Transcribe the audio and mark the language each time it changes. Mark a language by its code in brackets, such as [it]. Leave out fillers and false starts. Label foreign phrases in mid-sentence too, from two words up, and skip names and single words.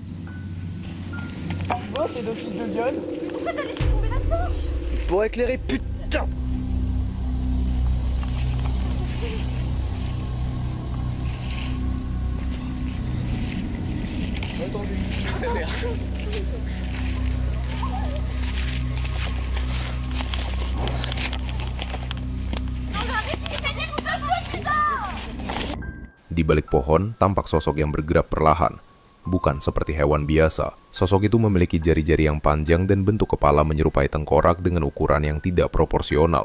[fr] Oh, c'est deux fils de gueule. Pourquoi t'as laissé tomber là-dedans? Pour éclairer, putain! Attendez, accélère. [id] Di balik pohon, tampak sosok yang bergerak perlahan. Bukan seperti hewan biasa. Sosok itu memiliki jari-jari yang panjang dan bentuk kepala menyerupai tengkorak dengan ukuran yang tidak proporsional.